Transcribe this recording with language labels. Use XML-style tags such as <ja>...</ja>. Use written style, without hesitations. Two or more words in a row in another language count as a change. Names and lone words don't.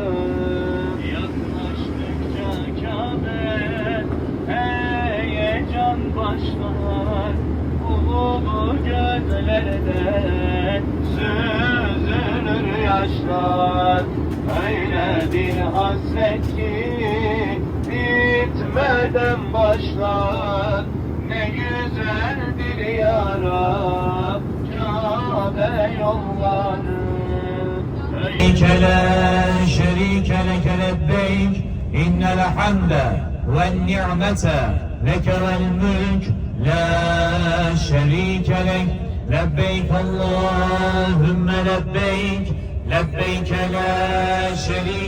<tr>Yaklaştıkça Kabe heyecan başlar, Ulu gözlerden süzülür yaşlar. Öyle bir hasret ki bitmeden başlar, ne güzeldir yara, Kabe yolları.</tr> <ar>لبيك لا شريك لك لبيك إن الحمد والنعمة لك والملك لا شريك لك لبيك اللهم لبيك لبيك لا شريك</ar>